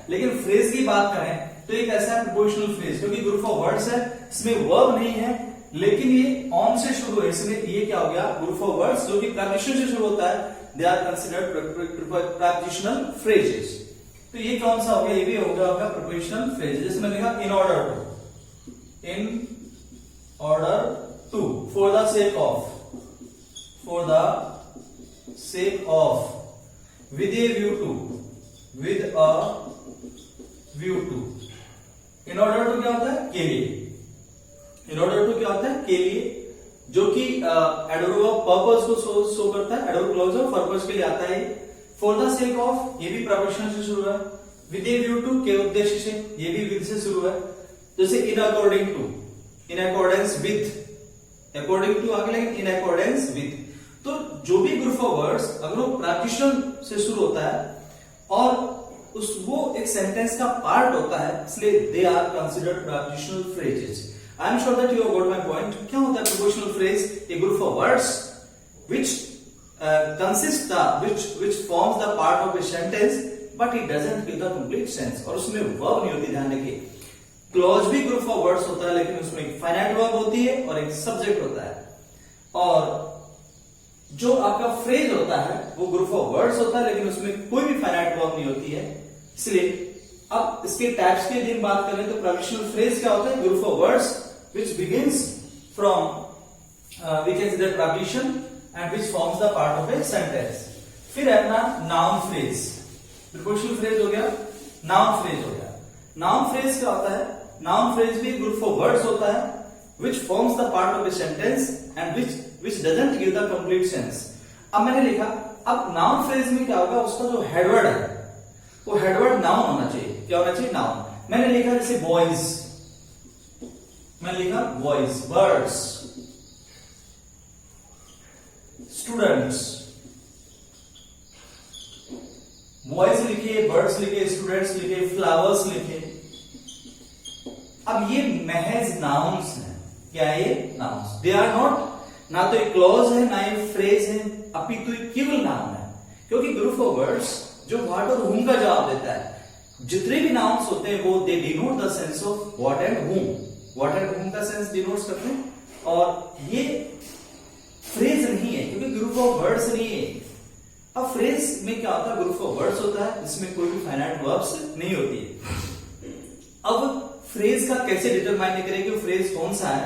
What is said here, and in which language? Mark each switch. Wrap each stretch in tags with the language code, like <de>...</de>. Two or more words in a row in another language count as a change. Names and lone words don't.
<hi>लेकिन फ्रेज की बात करें तो ये कैसा है?</hi> <en>prepositional phrase,</en> <hi>क्योंकि</hi> <en>group of words</en> <hi>है, इसमें वर्ब नहीं है, लेकिन ये ऑन से शुरू है, इसलिए ये क्या हो गया?</hi> <en>group of words</en> <hi>जो कि प्रीपोजिशन से शुरू होता है,</hi> <en>they are considered prepositional phrases.</en> <hi>तो ये कौन सा हो गया? ये भी होगा आपका</hi> <en>prepositional phrase.</en> <hi>जैसे मैंने लिखा</hi> <en>in order to, in order to, for the sake of, for the sake of, with a view to, with a view to. in order to</en> <hi>क्या होता है? के लिए।</hi> <en>in order to</en> <hi>क्या होता है? के लिए, जो कि</hi> <en>adverb of purpose</en> <hi>को शो करता है,</hi> <en>adverb clause of purpose</en> <hi>के लिए आता है।</hi> <en>for the sake of,</en> <hi>ये भी प्रीपोजिशन से शुरू है।</hi> <en>with a view to,</en> <hi>के उद्देश्य से, ये भी विद से शुरू है।</hi> <en>जैसे in according to, in accordance with, according to</en> <hi>आगे, लेकिन</hi> <en>in accordance with.</en> <hi>तो जो भी</hi> <en>group of words</en> <hi>अगर वो प्रीपोजिशन से शुरू होता है और वो एक सेंटेंस का पार्ट होता है, इसलिए</hi> <en>they are considered prepositional phrases. I am sure that you have got my point.</en> <hi>क्या होता है</hi> <en>prepositional phrase? a group of words which consists which forms the part of a sentence but it doesn't give the complete sense।</en> <hi>और उसमें verb नहीं होती, ध्यान रखिए। क्लॉज भी</hi> <en>group of words</en> <hi>होता है, लेकिन उसमें एक</hi> <en>finite verb</en> <hi>होती है और एक सब्जेक्ट होता है। और जो आपका फ्रेज होता है वो</hi> <en>group of words</en> <hi>होता है, लेकिन उसमें कोई भी</hi> <en>finite verb</en> <hi>नहीं होती है। इसलिए अब इसके टाइप्स की यदि बात करें तो</hi> <en>prepositional phrase</en> <hi>क्या होता है?</hi> <en>group of words which begins from we can say that preposition and which forms the part of a sentence.</en> <hi>फिर है अपना</hi> <en>noun phrase. Prepositional phrase</en> <hi>हो गया,</hi> <en>noun phrase</en> <hi>हो गया.</hi> <en>Noun phrase</en> <hi>क्या होता है?</hi> <en>Noun phrase भी group of words</en> <hi>होता है</hi> <en>which forms the part of a sentence and which doesn't give the complete sense.</en> <hi>अब मैंने लिखा, अब</hi> <en>noun phrase</en> <hi>में क्या होगा, उसका जो headword है वो</hi> <en>headword noun</en> <hi>होना चाहिए. क्या होना चाहिए? noun. मैंने लिखा जैसे boys, मैंने लिखा</hi> <en>boys, birds,</en> <hi>स्टूडेंट्स. बॉयज लिखे, बर्ड्स लिखे, स्टूडेंट्स लिखे, फ्लावर्स लिखे. अब ये महज नाउन्स हैं. क्या है ये? नाउन्स.</hi> <en>they are not,</en> <hi>ना तो एक क्लॉज है ना एक फ्रेज है, अपितु एक केवल नाउन है. क्योंकि</hi> <en>group of words</en> <hi>जो व्हाट और हुम का जवाब देता है. जितने भी नाउन्स होते हैं वो</hi> <en>they denote the sense of what and whom. what and whom</en> <hi>का सेंस डिनोट करते हैं. और ये फ्रेज नहीं है क्योंकि</hi> <en>group of words</en> <hi>नहीं है. अब फ्रेज में क्या होता है?</hi> <en>group of words</en> <hi>होता है जिसमें कोई भी</hi> <en>finite verbs</en> <hi>नहीं होती है. अब फ्रेज का कैसे डिटरमाइन करें कि फ्रेज कौन सा है?</hi>